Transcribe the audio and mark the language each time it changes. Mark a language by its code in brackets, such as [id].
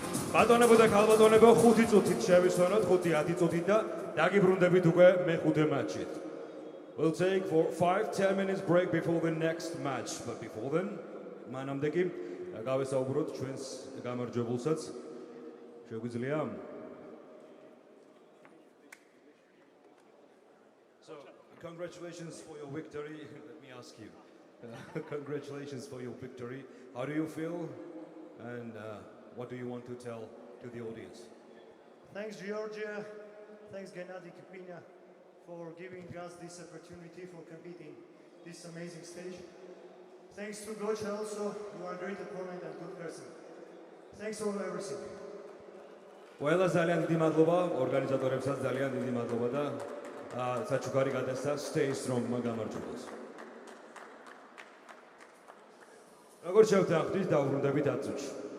[ka] ბატონებო და ქალბატონებო, 5 წუთით შევისვენოთ, 5-10 წუთით და დაგიბრუნდებით უკვე მეხუთე მატჩით. [en] We'll take for 5-10 minutes break before the next match. But before then, [ka] მანამდე კი გავესაუბროთ ჩვენს გამარჯვებულსაც. შეგვიძლია? [en] So, congratulations for your victory. Let me ask you. Congratulations for your victory. How do you feel? And what do you want to tell to the audience? Thanks, Georgia. Thanks, Gennady Kipina, for giving us this opportunity for competing this amazing stage. Thanks to Gocha also. You are a great opponent and good person. Thanks for everything. [ka] ყველა ძალიან დიდი მადლობა, ორგანიზატორებსაც ძალიან დიდი მადლობა და საჩუქარი გადასცა stay strong-მა გამარჯვებას. როგორც შევთანხმდით, დავბრუნდებით 10 წუთში.